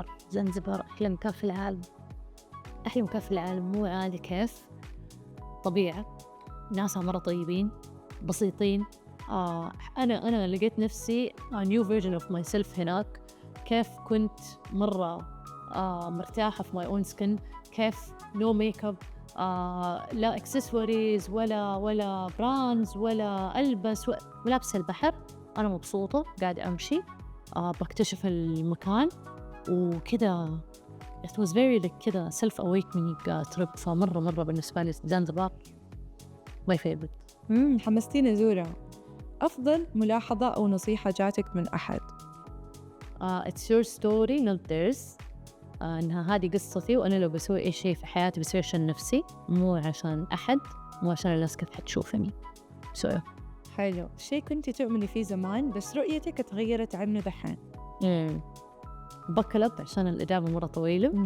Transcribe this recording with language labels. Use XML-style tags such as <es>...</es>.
<ar>زنزبار أحلى مكان في العالم، أحلى مكان في العالم. مو عادي كيف طبيعة، ناسها مرة طيبين بسيطين. أنا لقيت نفسي</ar> <en>a new version of myself</en> <ar>هناك. كيف كنت مرة مرتاحة في</ar> <en>my own skin،</en> <ar>كيف</ar> <en>no makeup،</en> <ar>لا accessories ولا brands ولا ألبس ولابسة البحر، أنا مبسوطة قاعدة أمشي بكتشف المكان وكذا.</ar> <en>it was very like كذا self awakening trip،</en> <ar>فمرة بالنسبة لي</ar> <en>Zanzibar my favorite.</en> <ar>حمستيني أزورها. أفضل ملاحظة أو نصيحة جاتك من أحد؟</ar> <en>it's your story not theirs.</en> <ar>إنها هذه قصتي، وأنا لو بسوي أي شيء في حياتي بسوي عشان نفسي، مو عشان أحد، مو عشان الناس كيف حتشوفني. حلو. شيء كنتي تؤمني فيه زمان بس رؤيتك تغيرت عنه دحين؟ بكلب عشان الإجابة مرة طويلة.</ar>